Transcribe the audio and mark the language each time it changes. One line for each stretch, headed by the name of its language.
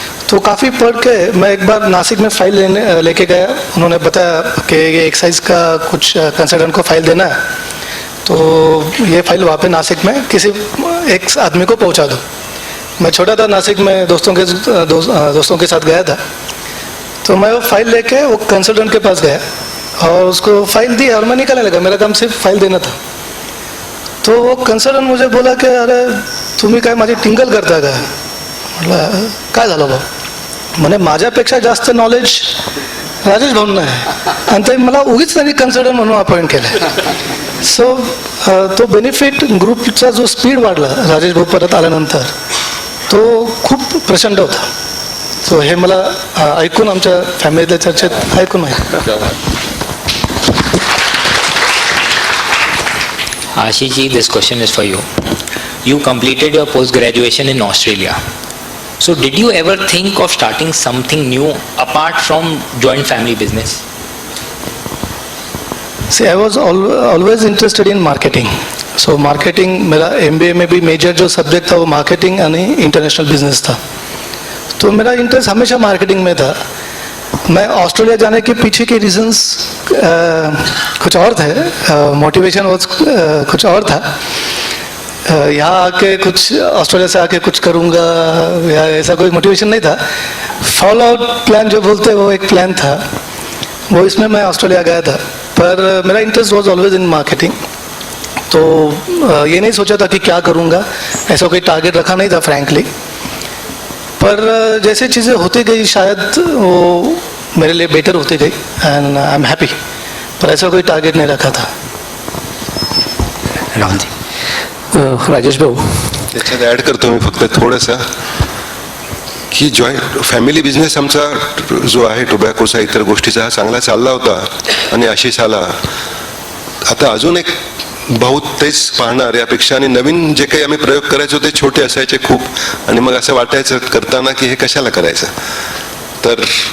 Hindi: तो काफ़ी पढ़ के मैं एक बार नासिक में फाइल लेके गया, उन्होंने बताया कि ये एक्साइज का कुछ कंसल्टेंट को फाइल देना है, तो ये फाइल वहाँ पे नासिक में किसी एक आदमी को पहुँचा दो। मैं छोटा था, नासिक में दोस्तों के साथ गया था, तो मैं वो फाइल लेके वो कंसल्टेंट के पास गया और उसको फाइल दी और मैं निकलने लगा। मेरा काम सिर्फ फाइल देना था। तो वो कंसल्टंट मुझे बोला की
Marathi: अरे तुम्ही काय माझी टिंगल करता का? म्हटलं काय झालं भाऊ? म्हणे माझ्यापेक्षा जास्त नॉलेज राजेश भाऊंना आहे आणि ते मला उगीच त्यांनी कंसल्टंट म्हणून अपॉइंट केलं। सो तो बेनिफिट ग्रुपचा जो स्पीड वाढला राजेश भाऊ परत आल्यानंतर, तो खूप प्रचंड होता। सो हे मला ऐकून, आमच्या फॅमिलीतल्या चर्चेत ऐकून आहे।
English: Ashish ji, this question is for you. You completed your post-graduation in Australia. So did you ever think of starting something new apart from joint family business? See, I was always interested in marketing.
Hindi: So marketing, मेरा MBA में भी major जो subject था वो marketing यानी international business था। तो मेरा इंटरेस्ट हमेशा मार्केटिंग में था। मैं ऑस्ट्रेलिया जाने के पीछे के रीजंस कुछ और थे, मोटिवेशन कुछ और था। यहाँ आके कुछ, ऑस्ट्रेलिया से आके कुछ करूँगा या ऐसा कोई मोटिवेशन नहीं था। फॉल आउट प्लान जो बोलते हैं वो एक प्लान था, वो इसमें मैं ऑस्ट्रेलिया गया था। पर मेरा interest
English: Was always in marketing.
Hindi: तो ये नहीं सोचा था कि क्या करूँगा, ऐसा कोई टारगेट रखा नहीं था फ्रैंकली। पर जैसे चीज़ें होती गई शायद वो मेरे लिए बेटर होती गई
English: And I am happy.
Hindi: पर ऐसा कोई टारगेट नहीं रखा था। राहुल जी, राजेश भाऊ,
Marathi: त्याच्यात ॲड करतो मी फक्त थोडंसं की जॉईंट फॅमिली बिझनेस आमचा जो आहे टोबॅकोचा, इतर गोष्टीचा, हा चांगला चालला होता आणि आशिष आला। आता अजून एक बहुत तेच पाहणार यापेक्षा, आणि नवीन जे काही आम्ही प्रयोग करायचो ते छोटे असायचे खूप, आणि मग असं वाटायचं करताना की हे कशाला करायचं। तर